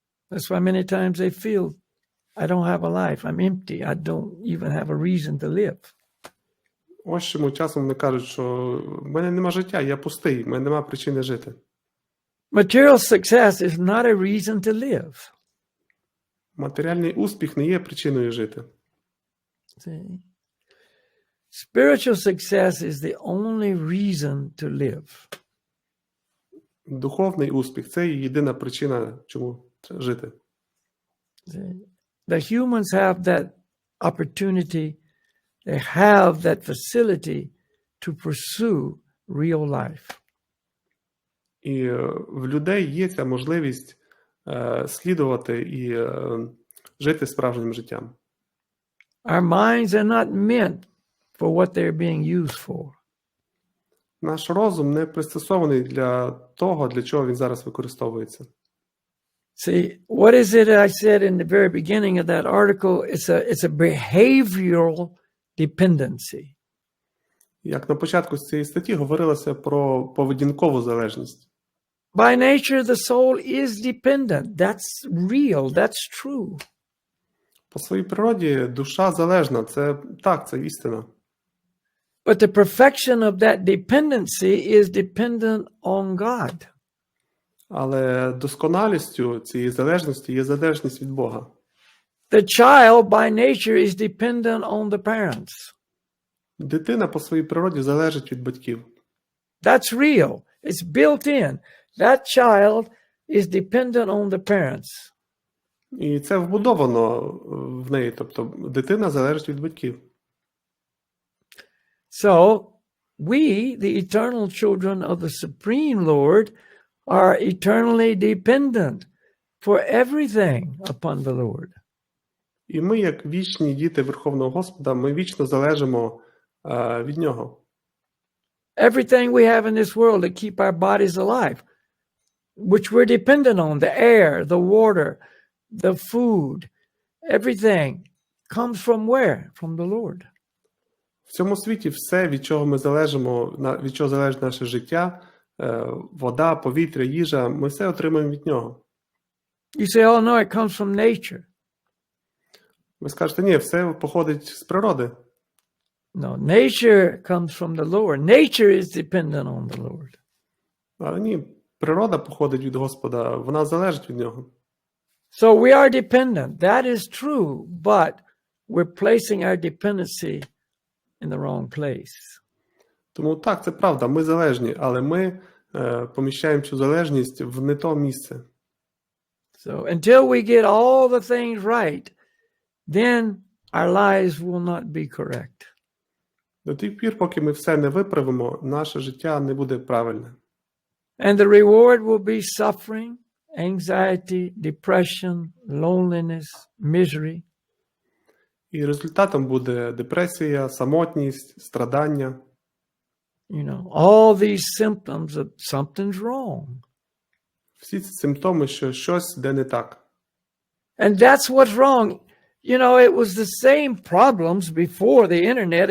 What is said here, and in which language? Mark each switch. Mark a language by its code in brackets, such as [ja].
[en] That's why many times they feel, I don't have a life, I'm empty, I don't even have a reason to live. [uk] Ось чому часом вони кажуть, що в мене нема життя, я пустий, в мене нема причини жити. [en] Material success is not a reason to live. [uk] Матеріальний успіх не є причиною жити. [en] See? Spiritual success is the only reason to live. [uk] Духовний успіх – це єдина причина, чому жити. [en] See? The humans have that opportunity, they have that facility to pursue real life. [uk] І в людей є ця можливість слідувати і жити справжнім життям. [en] Our minds are not meant for what they're being used for. [uk] Наш розум не пристосований для того, для чого він зараз використовується. [en] See, what is it I said in the very beginning of that article? It's a behavioral dependency. [uk] Як на початку з цієї статті говорилося про поведінкову залежність. [en] By nature, the soul is dependent. That's real. That's true. [uk] По своїй природі душа залежна. Це так, це істина. [en] But the perfection of that dependency is dependent on God. [uk] Але досконалістю цієї залежності є залежність від Бога. [en] The child by nature is dependent on the parents. [uk] Дитина по своїй природі залежить від батьків. [en] That's real. It's built in. That child is dependent on the parents. [uk] І це вбудовано в неї, тобто дитина залежить від батьків. [en] So, we, the eternal children of the Supreme Lord, are eternally dependent for everything upon the Lord. [uk] І ми, як вічні діти Верховного Господа, ми вічно залежимо від Нього. [en] Everything we have in this world to keep our bodies alive, which we're dependent on, the air, the water, the food, everything comes from where? From the Lord. [uk] В цьому світі все, від чого ми залежимо, від чого залежить наше життя, вода, повітря, їжа, ми все отримуємо від Нього. [en] You say, oh no, it comes from nature. [uk] Ви скажете, ні, все походить з природи. [en] No, nature comes from the Lord. Nature is dependent on the Lord. [uk] Але ні, природа походить від Господа, вона залежить від Нього. [en] So we are dependent. That is true, but we're placing our dependency in the wrong place. [uk] Тому так, це правда, ми залежні, але ми поміщаємо цю залежність в не то місце. [en] So until we get all the things right, then our lives will not be correct. [uk] До тих пір, поки ми все не виправимо, наше життя не буде правильне. [en] And the reward will be suffering, anxiety, depression, loneliness, misery. [uk] І результатом буде депресія, самотність, страдання. [en] You know, all these symptoms of something's wrong. [uk] Всі ці симптоми, що щось де не так. [en] And that's what's wrong. You know, it was the same problems before the internet.